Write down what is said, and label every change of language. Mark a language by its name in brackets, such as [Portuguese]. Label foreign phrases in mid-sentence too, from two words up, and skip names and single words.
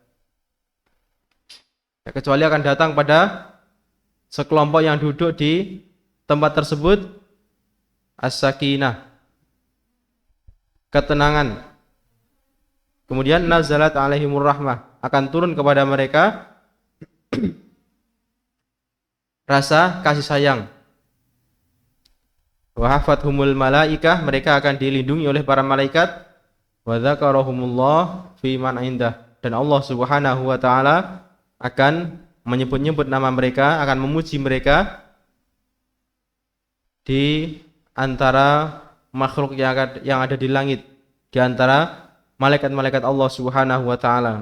[Indonesian] Kecuali akan datang pada sekelompok yang duduk di tempat tersebut as-sakinah, ketenangan. Kemudian [Arabic] نزلت عليهم الرحمة, [Indonesian] akan turun kepada mereka rasa kasih sayang. [Arabic] وحفتهم الملائكة, [Indonesian] mereka akan dilindungi oleh para malaikat. [Arabic] وذكرهم الله فيمن عنده, [Indonesian] dan Allah [Arabic] سبحانه وتعالى [Indonesian] akan menyebut-nyebut nama mereka, akan memuji mereka di antara makhluk yang ada di langit, di antara malaikat-malaikat Allah [Arabic] سبحانه وتعالى.